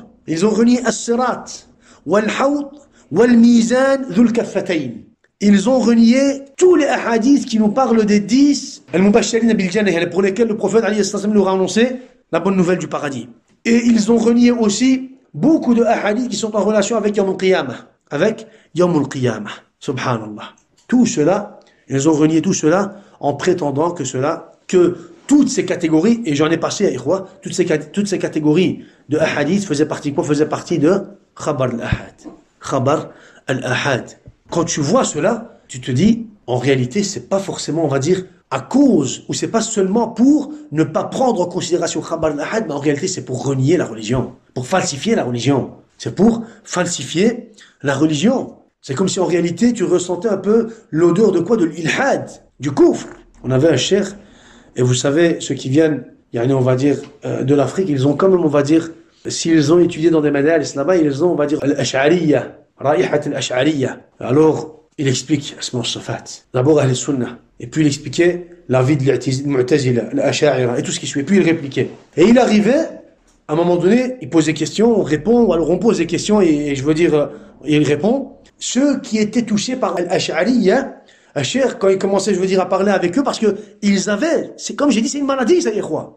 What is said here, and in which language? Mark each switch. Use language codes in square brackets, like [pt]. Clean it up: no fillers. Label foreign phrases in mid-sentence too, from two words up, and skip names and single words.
[fr] Ils ont renié [ar] الصراط والحوض والميزان ذو الكفتين. [fr] Ils ont renié tous les hadiths qui nous parlent des 10 [ar] المبشرين بالجنة, [fr] pour lesquels le prophète alayhi salam leur a annoncé la bonne nouvelle du paradis. Et ils ont renié aussi beaucoup de hadiths qui sont en relation avec [ar] يوم القيامة. Avec يوم القيامة. سبحان الله. [fr] Tout cela, Ils ont renié tout cela en prétendant que toutes ces catégories, et j'en ai passé à Ikhwa, toutes ces catégories de ahadith faisaient partie quoi? Faisaient partie de [ar] خبر الآحاد. خبر الآحاد. [fr] Quand tu vois cela, tu te dis, en réalité, c'est pas forcément, on va dire, à cause, ou c'est pas seulement pour ne pas prendre en considération [ar] خبر الآحاد, [fr] mais en réalité, c'est pour renier la religion, pour falsifier la religion. C'est pour falsifier la religion. C'est comme si en réalité, tu ressentais un peu l'odeur de quoi? De l'ilhad, du kufr. On avait un cheikh, et vous savez, ceux qui viennent, on va dire, de l'Afrique, ils ont quand même, on va dire, s'ils ont étudié dans des madaris là-bas, ils ont, on va dire, [ar] الأشعرية، رائحة الأشعرية. [fr] Alors, il explique [ar] أسماء الصفات. [fr] D'abord, [ar] أهل السنة. [fr] Et puis, il expliquait la vie de l'Mu'tazila, l'Ash'a'ira, et tout ce qui suit. Et puis, il répliquait. Et il arrivait, à un moment donné, il pose des questions, on répond, ou alors on pose des questions, et je veux dire, il répond. Ceux qui étaient touchés par al-Ash'ariyya, quand il commençait, je veux dire, à parler avec eux, parce que ils avaient, c'est comme j'ai dit, c'est une maladie, ça y est quoi.